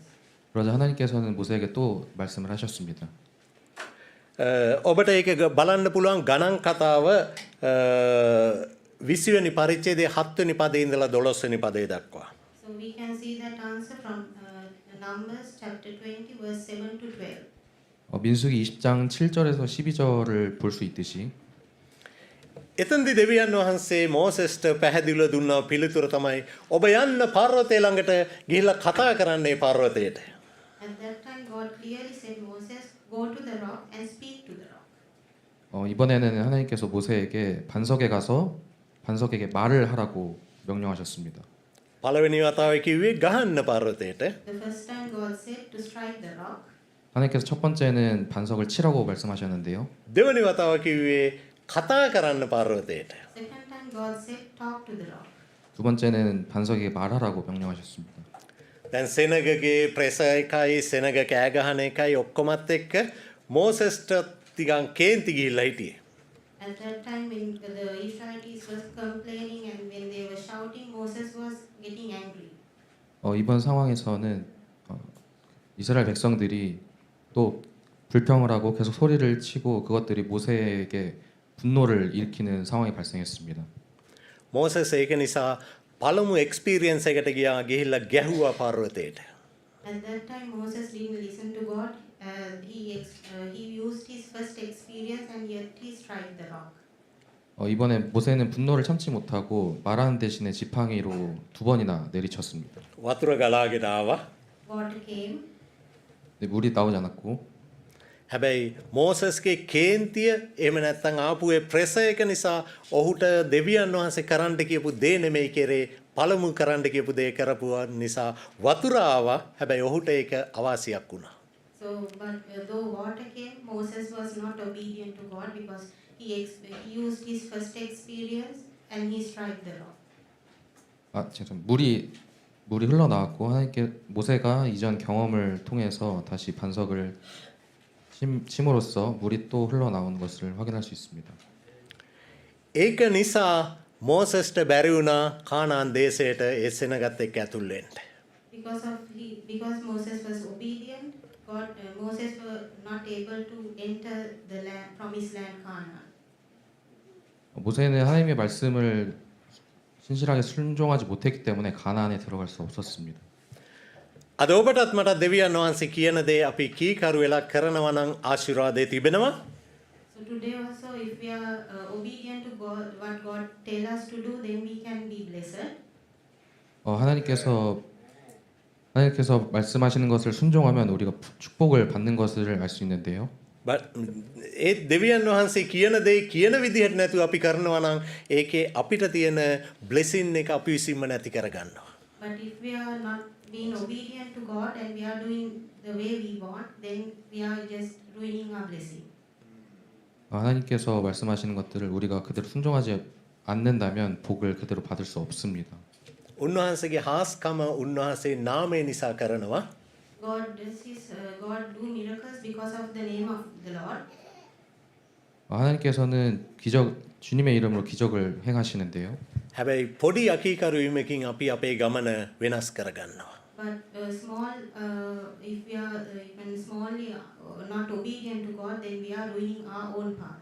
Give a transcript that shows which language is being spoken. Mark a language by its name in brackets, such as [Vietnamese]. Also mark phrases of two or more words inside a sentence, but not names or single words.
[Korean] 그러자 하나님께서는 모세에게 또 말씀을 하셨습니다. [Sinhala] ඔබට ඒක බලන්න පුළුවන් ගණන් කතාව 20 වෙනි පරිච්ඡේදයේ 7 වෙනි පදේ ඉඳලා 12 වෙනි පදේ දක්වා. [English] So we can see that answer from Numbers chapter 20 verse 7 to 12. [Korean] 민수기 20장 7절에서 12절을 볼 수 있듯이 [Sinhala] එතෙන්දී දෙවියන් වහන්සේ මෝසස්ට පැහැදිලිව දුන්නා පිළිතුර තමයි ඔබ යන්න පර්වතය ළඟට ගිහිල්ලා කතා කරන්න ඒ පර්වතයට. [English] At that time God clearly said, Moses, go to the rock and speak to the rock. [Korean] 이번에는 하나님께서 모세에게 반석에 가서 반석에게 말을 하라고 명령하셨습니다. [Sinhala] පළවෙනි වතාවේ කිව්වේ ගහන්න පර්වතයට. [English] The first time God said to strike the rock. [Korean] 하나님께서 첫 번째는 반석을 치라고 말씀하셨는데요. [Sinhala] දෙවෙනි වතාව කිව්වේ කතා කරන්න පර්වතයට. [English] Second time God said talk to the rock. [Korean] 두 번째는 반석에게 말하라고 명령하셨습니다. [Sinhala] දැන් සෙනගගේ ප්‍රෙස එකයි සෙනග කෑ ගහන එකයි ඔක්කොමත් එක්ක මෝසස්ට ටිකක් කේන්ති ගිහිල්ලා හිටියේ. [English] At that time when the Israelites was complaining and when they were shouting, Moses was getting angry. [Korean] 이번 상황에서는 이스라엘 백성들이 또 불평을 하고 계속 소리를 치고 그것들이 모세에게 분노를 일으키는 상황이 발생했습니다. [Sinhala] මෝසස් ඒක නිසා පළමු එක්ස්පීරියන්ස් එකට ගිහිල්ලා ගැහුවා පර්වතයට. [English] At that time Moses didn't listen to God. He used his first experience and yet he struck the rock. [Korean] 이번에 모세는 분노를 참지 못하고 말하는 대신에 지팡이로 두 번이나 내리쳤습니다. [Sinhala] වතුර ගලාගෙන ආවා. [English] Water came. [Korean] 근데 물이 나오지 않았고 [Sinhala] හැබැයි මෝසස්ගේ කේන්තිය එහෙම නැත්නම් ආපු ඒ ප්‍රෙස එක නිසා ඔහුට දෙවියන් වහන්සේ කරන්න කියපු දේ නෙමෙයි කරේ පළමු කරන්න කියපු දේ කරපුවා නිසා වතුර ආවා. හැබැයි ඔහුට ඒක අවාසියක් වුණා. [English] So, but though water came, Moses was not obedient to God because he used his first experience and he struck the rock. [Korean] 물이 흘러나왔고 하나님께 모세가 이전 경험을 통해서 다시 반석을 침으로써 물이 또 흘러나오는 것을 확인할 수 있습니다. [Sinhala] ඒක නිසා මෝසස්ට බැරි වුණා කානාන් දේශයට ඒ සෙනගත් එක්ක ඇතුල් වෙන්න. [English] Because Moses was obedient, Moses was not able to enter the land, promised land Canaan. [Korean] 모세는 하나님의 말씀을 신실하게 순종하지 못했기 때문에 가나안에 들어갈 수 없었습니다. [Sinhala] අද ඔබටත් මටත් දෙවියන් වහන්සේ කියන දේ අපි කීකරු වෙලා කරනවා නම් ආශිර්වාදේ තිබෙනවා. [English] So today also if we are obedient to God, what God tell us to do, then we can be blessed. [Korean] 하나님께서 말씀하시는 것을 순종하면 우리가 축복을 받는 것을 알 수 있는데요. [Sinhala] ඒ දෙවියන් වහන්සේ කියන දේ කියන විදිහට නැතුව අපි කරනවා නම් ඒකේ අපිට තියෙන බ්ලෙසින් එක අපි විසින්ම නැති කරගන්නවා. [English] But if we are not being obedient to God and we are doing the way we want, then we are just ruining our blessing. [Korean] 하나님께서 말씀하시는 것들을 우리가 그대로 순종하지 않는다면 복을 그대로 받을 수 없습니다. [Sinhala] උන්වහන්සේගේ හාස්කම උන්වහන්සේ නාමය නිසා කරනවා. [English] God do miracles because of the name of the Lord? [Korean] 하나님께서는 주님의 이름으로 기적을 행하시는데요. [Sinhala] හැබැයි පොඩි අකීකරුවීමකින් අපි අපේ ගමන වෙනස් කරගන්නවා. [English] But if we are even smallly not obedient to God, then we are ruining our own path.